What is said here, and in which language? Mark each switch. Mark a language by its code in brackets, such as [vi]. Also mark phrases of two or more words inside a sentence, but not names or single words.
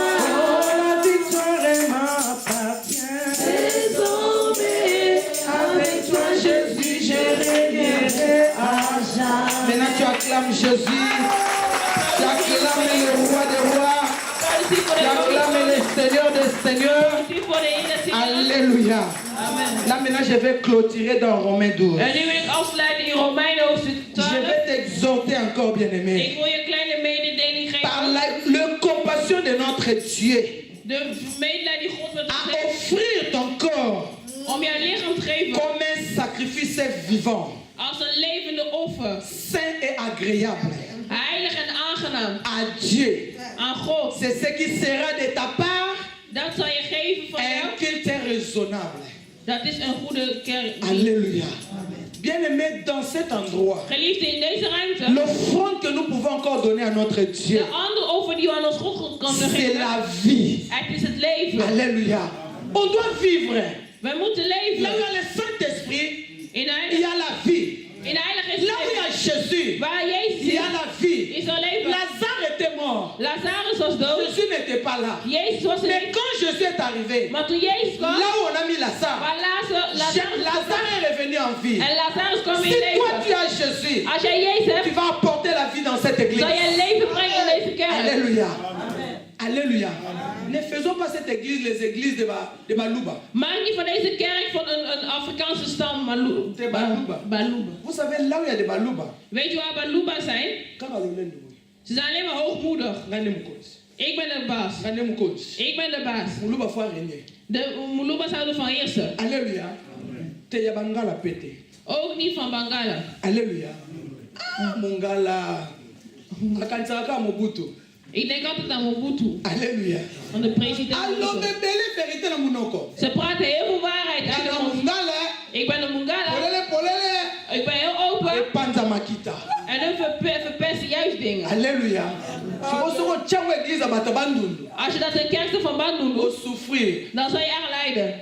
[fr] Oh, la victoire m'appartient. Désormais, avec toi Jésus, je régnerai à jamais. Maintenant tu acclames Jésus. Tu acclames le roi des rois. [nl] Merci voor [fr] Tu [nl] de [fr] acclames le Seigneur des seigneurs. [nl] Merci voor de Heer. [fr] Alléluia. Amen. Là maintenant je vais clôturer dans Romains 12. [nl] En nu wil ik afsluiten in Romeinen hoofdstuk [fr] Je [nl] 12. [fr] vais t'exhorter encore, bien-aimé. [nl] Ik wil je een kleine mededeling [fr] Par [nl] geven. [fr] la compassion de notre Dieu, [nl] De medelijden die God met ons [fr] à [nl] heeft. [fr] offrir ton corps [nl] Om je lichaam te geven [fr] comme un sacrifice vivant, [nl] als een levende offer. [fr] saint et agréable [nl] Heilig en aangenaam. [fr] à Dieu. [nl] Aan God. [fr] C'est ce qui sera de ta part [nl] Dat zal je geven van [fr] un [nl] jou. [fr] culte raisonnable. [nl] Dat is een goede kerk. [fr] Alléluia. Bien-aimé, dans cet endroit, [nl] Geliefde, in deze ruimte. [fr] l'offrande que nous pouvons encore donner à notre Dieu, [nl] De andere offer die we aan ons God kunnen [fr] c'est [nl] geven. [fr] la vie. [nl] Het is het leven. [fr] Alléluia. On doit vivre. [nl] We moeten [fr] Là où il y [nl] leven. [fr] a le Saint-Esprit, [nl] In [fr] il y [nl] heilig. [fr] a la vie. [nl] In heilig is [fr] Là où il y a [nl] leven. [fr] Jésus, [nl] Waar Jezus [fr] il y a [nl] is, [fr] la vie. [nl] is er leven. [fr] Lazare était mort. mort. [nl] Lazarus was dood. [fr] Jésus n'était pas là. [nl] Jezus was er [fr] Mais [nl] niet. [fr] quand Jésus est arrivé, [nl] Maar toen Jezus kwam, [fr] là où on a mis Lazare, [nl] waar Lazarus [fr] Lazare est revenu en vie. [nl] en Lazarus kwam in [fr] Si toi [nl] leven. [fr] tu as Jésus, [nl] Als jij Jezus [fr] tu [nl] hebt, [fr] vas apporter la vie dans cette église. [nl] zal jij leven brengen in deze kerk. [fr] Alléluia. Alléluia. Ne faisons pas cette église les églises de Baluba. [nl] Maak niet van deze kerk van een Afrikaanse stam De Baluba. Baluba. [fr] Vous savez, là où il y a des Baluba, [nl] Weet je waar Baluba zijn? Ze zijn alleen maar hoogmoedig. Ik ben de baas. Ik ben de baas. De Muluba zouden van heersen. [fr] Alléluia. [nl] Ook niet van Bangala. [fr] Alléluia. Mongala. Akansaka Mobutu. [nl] Ik denk altijd aan Mobutu. [fr] Alléluia. [nl] Van de president. [fr] Alors, de belle vérité [ln] na munoko. [nl] Ze praten heel veel waarheid uit de mond. Ik ben een Mungala. Ik ben heel open. En hun verpesten juist dingen. [fr] Alléluia. [nl] Als je dat in kerken van Bandung doet, dan zal je echt lijden.